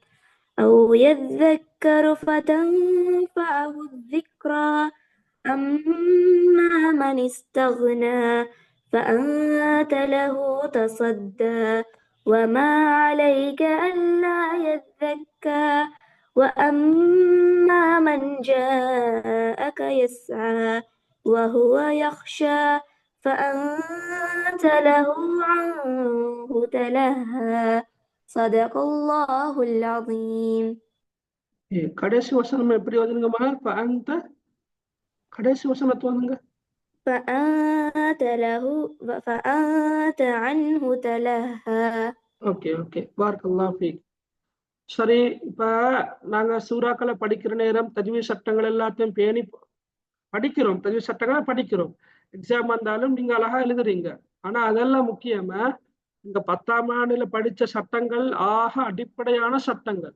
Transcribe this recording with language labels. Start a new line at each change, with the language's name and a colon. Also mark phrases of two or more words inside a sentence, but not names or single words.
Arabic: فتنفعه الذكرى أما من استغنى فأنت له تصدى وما عليك ألا يزكى وأما من جاءك يسعى وهو يخشى فأنت له عنه تلهى صدق الله العظيم.
Tamil: கடைசி வசனம் எப்படி ஓதுங்கம்மா? அந்த கடைசி வசனத்தை ஓதுங்க.
Arabic: فأنت عنه تلهى.
English: okay okay,
Arabic: بارك الله فيك.
Tamil: சரி, இப்ப நாங்க சூறாக்களை படிக்கிற நேரம் தஜ்வீத் சட்டங்கள் எல்லாத்தையும் பேணி படிக்கிறோம். தஜ்வீத் சட்டங்களை படிக்கிறோம். எக்ஸாம் வந்தாலும் நீங்க அழகா எழுதுறீங்க. ஆனா அதெல்லாம் முக்கியமா இந்த 10ஆம் ஆண்டுல படிச்ச சட்டங்கள் ஆக அடிப்படையான சட்டங்கள்.